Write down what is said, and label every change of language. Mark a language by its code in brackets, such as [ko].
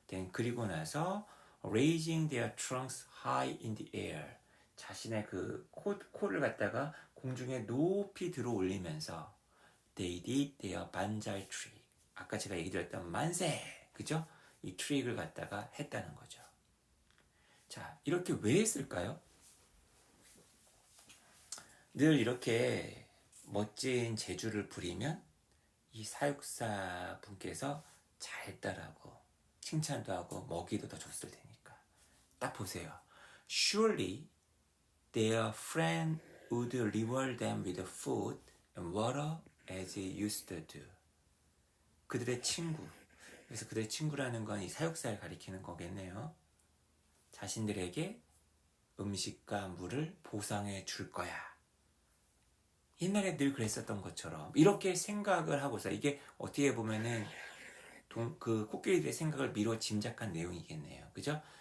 [ko] 그리고 나서 [en] raising their trunks high in the air. [ko] 자신의 그 코를 갖다가 공중에 높이 들어 올리면서 [en] they did their banzai trick. [ko] 아까 제가 얘기 드렸던 만세, 그죠? 이 트릭을 갖다가 했다는 거죠. 자, 이렇게 왜 했을까요? 늘 이렇게 멋진 재주를 부리면 이 사육사 분께서 잘했다라고 칭찬도 하고 먹이도 더 줬을 테니까. 딱 보세요. [en] Surely their friend would reward them with food and water as he used to do. [ko] 그들의 친구. 그래서 그들의 친구라는 건 이 사육사를 가리키는 거겠네요. 자신들에게 음식과 물을 보상해 줄 거야. 옛날에 늘 그랬었던 것처럼 이렇게 생각을 하고서, 이게 어떻게 보면은 그 코끼리들의 생각을 미뤄 짐작한 내용이겠네요. 그죠?